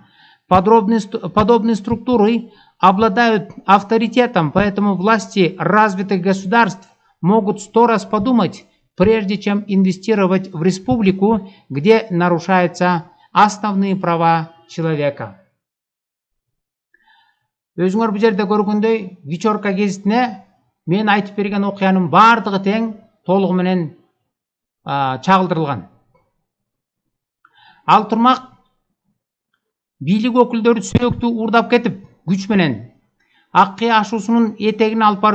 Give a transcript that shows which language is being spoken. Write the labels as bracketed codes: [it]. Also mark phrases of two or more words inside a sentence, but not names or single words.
[ru] Подобные структуры обладают авторитетом, поэтому власти развитых государств могут 100 раз подумать, прежде чем инвестировать в республику, где нарушаются основные права человека. [ky] Өзүңөр бул жерде көргөндөй, вечерка гезитине мен айтып берген окуянын баардыгы тең толугу менен чагылдырылган. Ал турмак бийлик өкүлдөрү сөөктү уурдап кетип, күч менен Аккия ашуусунун этегине алып барып